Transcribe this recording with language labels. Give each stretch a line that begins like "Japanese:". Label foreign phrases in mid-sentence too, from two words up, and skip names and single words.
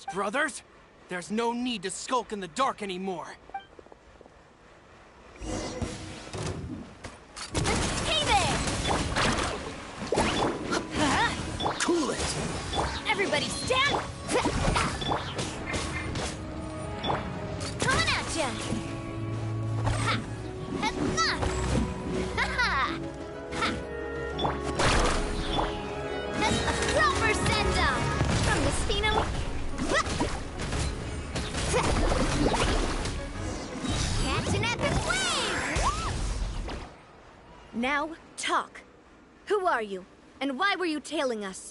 English: Brothers, there's no need to skulk in the dark anymore. Hey there! Cool it! Everybody stand! Coming at ya! Ha! Ha! Ha! Ha! A proper send-off from the Spino. Catch an epic wave! Now, talk. Who are you? And why were you tailing us?